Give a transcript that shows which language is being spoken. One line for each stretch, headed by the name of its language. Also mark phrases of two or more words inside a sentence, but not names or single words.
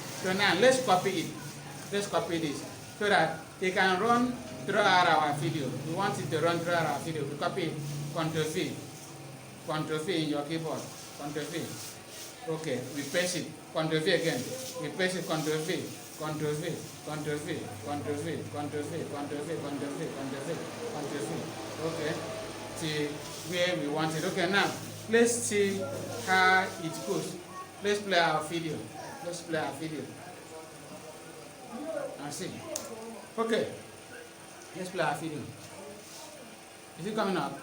English: So now let's copy it. Let's copy this so that it can run throughout our video. We want it to run throughout our video. We copy it. Ctrl V. Ctrl V in your keyboard. Ctrl V. Okay, we paste it. Ctrl V again. We paste it. Ctrl V. Ctrl V. Ctrl V. Ctrl V. Ctrl V. Ctrl V. Ctrl V. Ctrl V. Ctrl V. Okay. See where we want it. Okay, now let's see how it goes. Let's play our video. Let's play our video. And see. Okay. Let's play our video. Is it coming up?